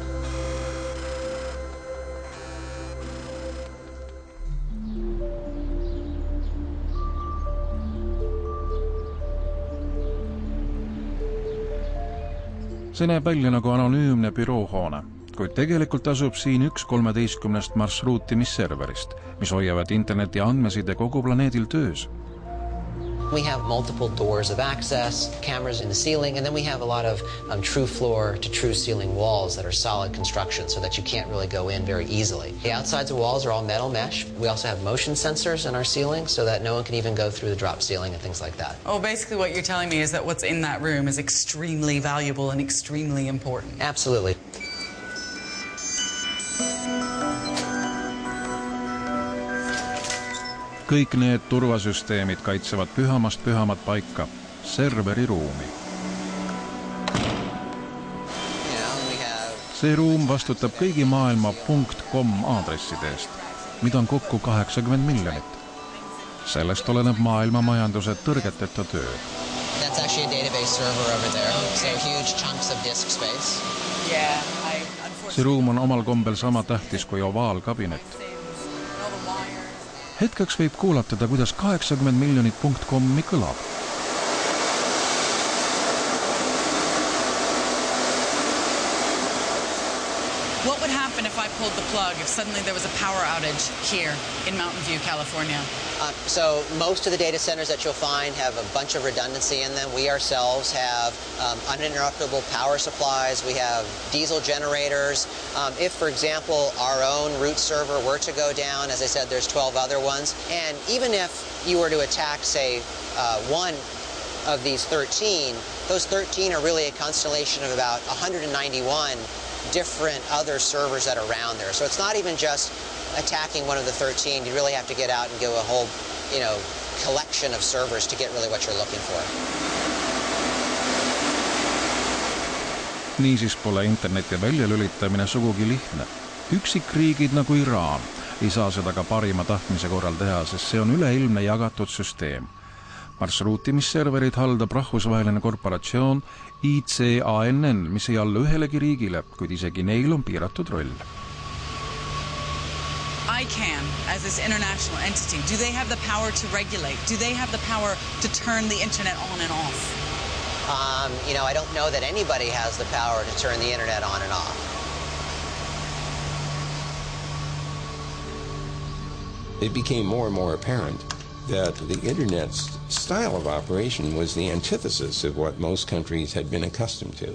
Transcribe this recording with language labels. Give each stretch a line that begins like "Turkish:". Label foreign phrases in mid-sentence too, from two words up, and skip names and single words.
Estonian: See näeb välja nagu anonüümne büroohoone, kuid tegelikult asub siin üks 13 marsruutimisserverist, mis hoiavad interneti andmeside kogu planeedil töös.
English: We have multiple doors of access, cameras in the ceiling, and then we have a lot of true floor to true ceiling walls that are solid construction so that you can't really go in very easily. The outsides of walls are all metal mesh. We also have motion sensors in our ceiling so that no one can even go through the drop ceiling and things like that. Oh, basically what you're telling me is that what's in that room is extremely valuable and extremely important. Absolutely.
Estonian: Kõik need turvasüsteemid kaitsevad pühamast pühamat paika, serveri ruumi. See ruum vastutab kõigi maailma .com aadressidest, mida on kokku 80 miljonit. Sellest oleneb maailma majanduse tõrgeteta töö.
English: That's actually a database server over there, so huge chunks of disk space.
Estonian: See ruum on omal kombel sama tähtis kui ovaalkabinet. Hetkeks võib kuulatada, kuidas 80 miljonit .com-i kõlab.
English: What would happen if I pulled the plug, if suddenly there was a power outage here in Mountain View, California? So most of the data centers that you'll find have a bunch of redundancy in them. We ourselves have uninterruptible power supplies. We have diesel generators. If, for example, our own root server were to go down, as I said, there's 12 other ones. And even if you were to attack, say, one of these 13, those 13 are really a constellation of about 191 different other servers that are around there. So it's not even just attacking one of the 13. You really have to get out and go a whole, collection of servers to get really what you're looking for.
Estonian: Niisiis pole interneti väljalülitamine sugugi lihtne. Üksikriigid nagu Iraan ei saa seda ka parima tahtmise korral teha, sest see on üleilmne jagatud süsteem. Marsruutimisserverid haldab rahvusvaheline korporatsioon ICANN, mis ei allu ühelegi riigile, kuid isegi neil on piiratud roll.
English: ICANN, as this international entity, do they have the power to regulate? Do they have the power to turn the internet on and off? I don't know that anybody has the power to turn the internet on and off. It became more and more apparent that the Internet's style of operation was the antithesis of what most countries had been accustomed to.